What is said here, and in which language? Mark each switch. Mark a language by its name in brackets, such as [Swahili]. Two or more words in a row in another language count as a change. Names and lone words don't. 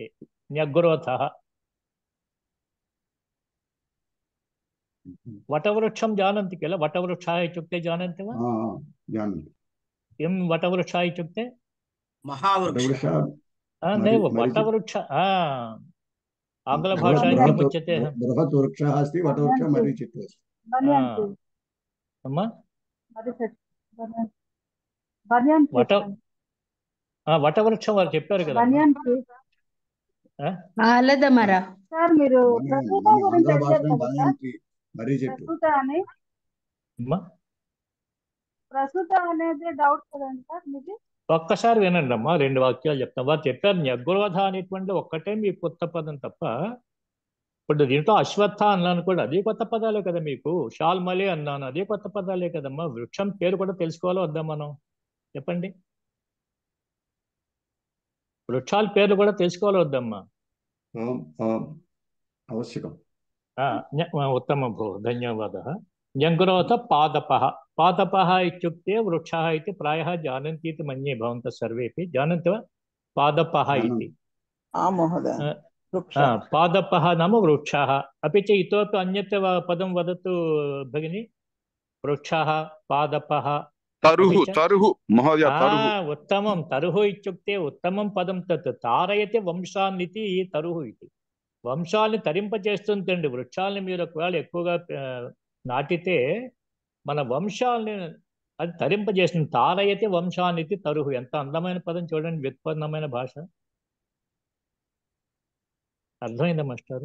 [Sanskrit] न्यग्रोधः वटवृक्षं जानन्ति किल? वटवृक्षः इत्युक्ते जानन्ति वा? किं वटवृक्षः इत्युक्ते? महावृक्षः। नैव वटवृक्ष, आङ्ग्लभाषायां किम् उच्यते? बृहत् वृक्षः अस्ति, वटवृक्षः मरीचिते। [Telugu] వటవృక్షం వారు చెప్పారు కదా. [Kannada] ఆలద మర [Telugu] సార్ మీరు ప్రస్తుత అనేది డౌట్ కదండి సార్ మీకు? ఒక్కసారి వినండి అమ్మా, 2 వాక్యాలు చెప్తాం. వారు చెప్పారు న్యగ్రోధ అనేటువంటి ఒక్కటే మీ కొత్త పదం తప్ప, ఇప్పుడు దీంట్లో అశ్వత్థ అన్నాను కూడా అదే కొత్త పదాలే కదా మీకు. షాల్మలే అన్నాను, అదే కొత్త పదాలే కదమ్మా. వృక్షం పేరు కూడా తెలుసుకోవాలో వద్దా మనం? చెప్పండి. వృక్షాల పేర్లు కూడా తెలుసుకోవాలో వద్దమ్మా? [Sanskrit] आवश्यकम्। उत्तमं भो, धन्यवादः। न्यग्रोध पादपः। पादपः इत्युक्ते वृक्षः इति प्रायः जानन्ति इति मन्ये, भवन्तः सर्वेपि जानन्ति वा पादपः इति? आं महोदय, पादपः नाम वृक्षः। अपि च इतोपि अन्यत् पदं वदतु भगिनी। वृक्षः, पादपः, तरुः महोदय। उत्तमं। तरुः इत्युक्ते उत्तमं पदं तत्। तारयति వంశాన్ని इति तरुः इति। [Telugu] వంశాన్ని తరింపచేస్తుందండి. వృక్షాలని మీరు ఒకవేళ ఎక్కువగా నాటితే మన వంశాలని అది తరింపజేసింది. [Sanskrit] తారయతి వంశానితి తరుహు. [Telugu] ఎంత అందమైన పదం చూడండి, వ్యుత్పన్నమైన భాష. అర్థమైందా మాస్టారు?